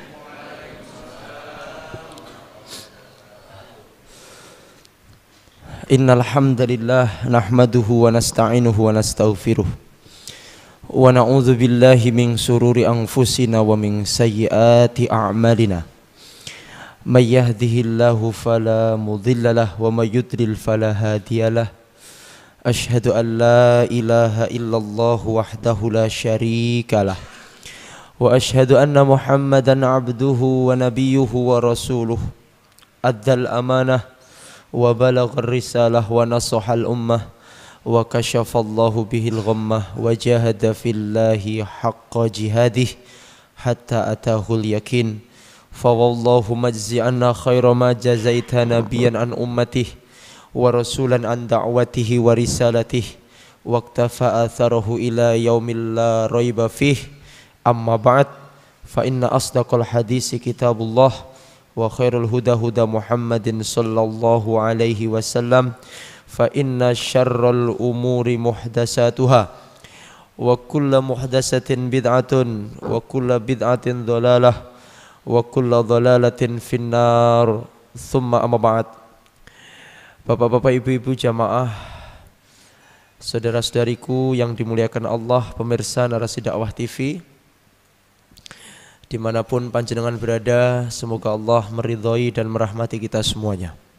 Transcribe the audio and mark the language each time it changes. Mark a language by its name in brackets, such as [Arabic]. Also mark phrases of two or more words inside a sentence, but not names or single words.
[Arabic] إن الحمد لله نحمده ونستعينه ونستغفره ونعوذ بالله من شرور أنفسنا ومن سيئات أعمالنا. من يهده الله فلا مضل له ومن يضلل فلا هادي له. أشهد أن لا إله إلا الله وحده لا شريك له وأشهد أن محمدا عبده و نبيه ورسوله أدى الأمانة وبلغ الرسالة ونصح الأمة وكشف الله به الغمة وجاهد في الله حق جهاده حتى أتاه اليقين فالله مجزي عنا خير ما جزيت نبيا عن أمته ورسولا عن دعوته ورسالته واقتفى أثره إلى يوم لا ريب فيه. أما بعد فإن أصدق الحديث كتاب الله وخير الهدى هدى محمد صلى الله عليه وسلم فإن شر الأمور محدثاتها وكل محدثة بدعة وكل بدعة ضلالة وكل ضلالة في النار. ثم أما بعد. [Indonesian] Bapak-bapak, ibu-ibu jamaah, saudara-saudariku yang dimuliakan Allah, pemirsa Narasi Dakwah TV, dimanapun panjenengan berada, semoga Allah meridhai dan merahmati kita semuanya.